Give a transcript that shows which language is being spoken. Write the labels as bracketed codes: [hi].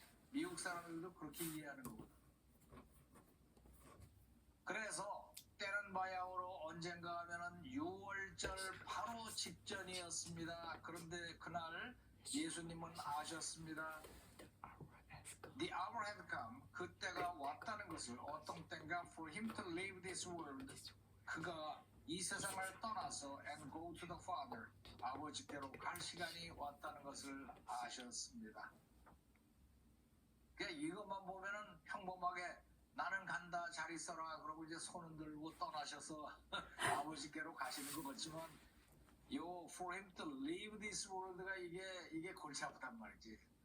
[ko] 미국 사람들도 그렇게 이해하는 거거든. 그래서 때는 바야흐로 언젠가 하면은 6월절 바로 직전이었습니다. 그런데 그날 예수님은 아셨습니다. [en] The hour had come. [ko] 그때가 왔다는 것을 어떤 때인가 [en] for him to leave this world. [ko] 그가 이 세상을 떠나서 [en] and go to the Father. [ko] 아버지께로 갈 시간이 왔다는 것을 아셨습니다. 그러니까 이것만 보면은 평범하게 나는 간다 잘 있어라 그러고 이제 손을 들고 떠나셔서 아버지께로 가시는 것 같지만 요 [en] for him to leave this world [ko] 가 이게 골치 아프단 말이지.